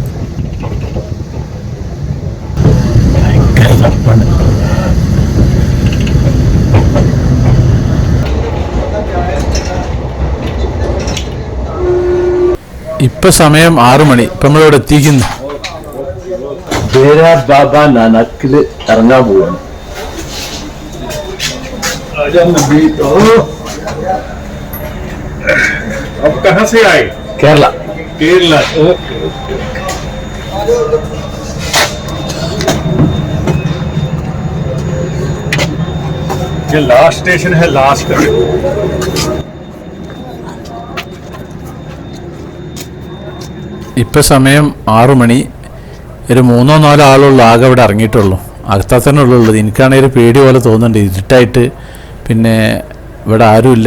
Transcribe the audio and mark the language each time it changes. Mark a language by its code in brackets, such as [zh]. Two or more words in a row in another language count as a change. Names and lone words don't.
[ml] ഇപ്പൊ സമയം 6 മണി. ഇപ്പൊ നമ്മളിവിടെ എത്തിക്കുന്നു. ദേരാ ബാബ നാനാക്കിൽ ഇറങ്ങാൻ പോവാണ്. [hi] अब कहाँ से आए? [ml] കേരള. [hi] केरला. ओके. ये लास्ट स्टेशन है, लास्ट का. [ml] ഇപ്പൊ സമയം 6 മണി. ഒരു 3-4 ആളുള്ള ആകെ ഇവിടെ ഇറങ്ങിയിട്ടുള്ളൂ. അകത്താ തന്നെ ഉള്ളത്. എനിക്കാണെങ്കിൽ ഒരു പേടി പോലെ തോന്നുന്നുണ്ട്, ഇരുട്ടായിട്ട്. പിന്നെ ഇവിടെ ആരുമില്ല.